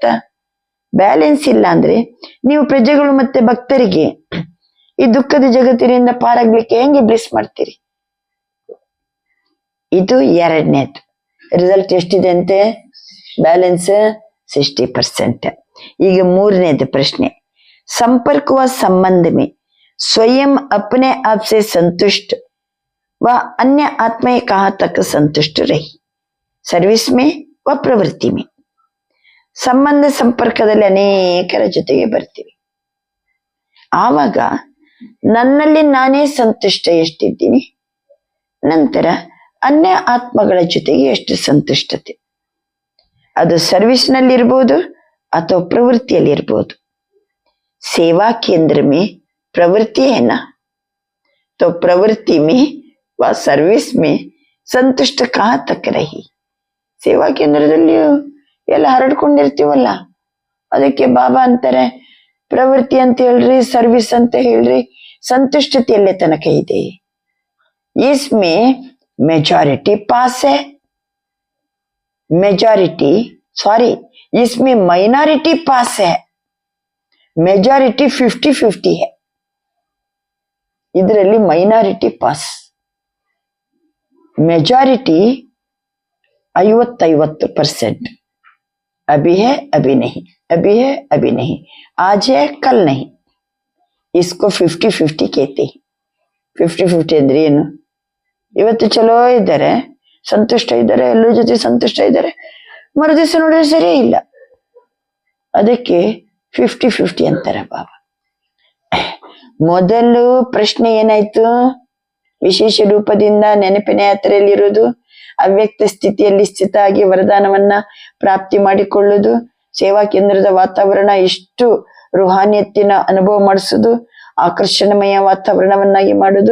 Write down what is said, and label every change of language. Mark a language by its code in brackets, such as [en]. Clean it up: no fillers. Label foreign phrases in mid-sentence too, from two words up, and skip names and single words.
[kn] ಬ್ಯಾಲೆನ್ಸ್ ಇಲ್ಲ ಅಂದ್ರೆ ನೀವು ಪ್ರಜೆಗಳು ಮತ್ತೆ ಭಕ್ತರಿಗೆ ಈ ದುಃಖದ ಜಗತ್ತಿನಿಂದ ಪಾರಾಗ್ಲಿಕ್ಕೆ ಹೆಂಗೆ ಬ್ಲೆಸ್ ಮಾಡ್ತೀರಿ? ಇದು ಎರಡನೇದು. ರಿಸಲ್ಟ್ ಎಷ್ಟಿದೆ ಅಂತೆ? ಬ್ಯಾಲೆನ್ಸ್ 60%. ಈಗ ಮೂರನೇದು ಪ್ರಶ್ನೆ, [hi] संपर्क व संबंध में स्वयं अपने आप से संतुष्ट व अन्य आत्माएं कहाँ तक संतुष्ट रही? सर्विस में व प्रवृत्ति में. [kn] ಸಂಬಂಧ ಸಂಪರ್ಕದಲ್ಲಿ ಅನೇಕರ ಜೊತೆಗೆ ಬರ್ತೀವಿ. ಆವಾಗ ನನ್ನಲ್ಲಿ ನಾನೇ ಸಂತುಷ್ಟ ಎಷ್ಟಿದ್ದೀನಿ, ನಂತರ ಅನ್ಯ ಆತ್ಮಗಳ ಜೊತೆಗೆ ಎಷ್ಟು ಸಂತುಷ್ಟತೆ. ಅದು ಸರ್ವಿಸ್ನಲ್ಲಿ ಇರ್ಬೋದು ಅಥವಾ ಪ್ರವೃತ್ತಿಯಲ್ಲಿ ಇರ್ಬೋದು. [hi] सेवा केंद्र में प्रवृत्ति है ना, तो प्रवृत्ति में व सर्विस में ಸಂತುಷ್ಟ कहाँ तक रही. [kn] ಸೇವಾ ಕೇಂದ್ರದಲ್ಲಿಯೂ ಎಲ್ಲ ಹರಡ್ಕೊಂಡಿರ್ತೀವಲ್ಲ, ಅದಕ್ಕೆ ಬಾಬಾ ಅಂತಾರೆ ಪ್ರವೃತ್ತಿ ಅಂತ ಹೇಳ್ರಿ, ಸರ್ವಿಸ್ ಅಂತ ಹೇಳ್ರಿ, ಸಂತುಷ್ಟತೆ ಎಲ್ಲೇ ತನಕ ಇದೆ. [hi] इसमें मेजॉरिटी पास है, मेजॉरिटी सॉरी इसमें माइनॉरिटी पास है, मेजॉरिटी 50-50 है. [kn] ಇದರಲ್ಲಿ ಮೈನಾರಿಟಿ ಪಾಸ್, [hi] मेजॉरिटी 50-50%. अभी है अभी नहीं, अभी है अभी नहीं, आज है कल नहीं. इसको 50-50 कहते हैं. 50-50 [kn] ಅಂದ್ರೆ ಏನು? ಇವತ್ತು ಚಲೋ ಇದ್ದಾರೆ, ಸಂತುಷ್ಟ ಇದ್ದಾರೆ, ಎಲ್ಲರ ಜೊತೆ ಸಂತುಷ್ಟ ಇದ್ದಾರೆ, ಮರುದಿವಸ ನೋಡಿದ್ರೆ ಸರಿಯೇ ಇಲ್ಲ. ಅದಕ್ಕೆ 50-50 ಅಂತಾರೆ ಬಾಬಾ. ಮೊದಲು ಪ್ರಶ್ನೆ ಏನಾಯ್ತು? ವಿಶೇಷ ರೂಪದಿಂದ ನೆನಪಿನ ಯಾತ್ರೆಯಲ್ಲಿರುವುದು, ಅವ್ಯಕ್ತ ಸ್ಥಿತಿಯಲ್ಲಿ ಸ್ಥಿತ ಆಗಿ ವರದಾನವನ್ನ ಪ್ರಾಪ್ತಿ ಮಾಡಿಕೊಳ್ಳುವುದು, ಸೇವಾ ಕೇಂದ್ರದ ವಾತಾವರಣ ಎಷ್ಟು ರುಹಾನಿಯತ್ತಿನ ಅನುಭವ ಮಾಡಿಸುದು, ಆಕರ್ಷಣಮಯ ವಾತಾವರಣವನ್ನಾಗಿ ಮಾಡುದು.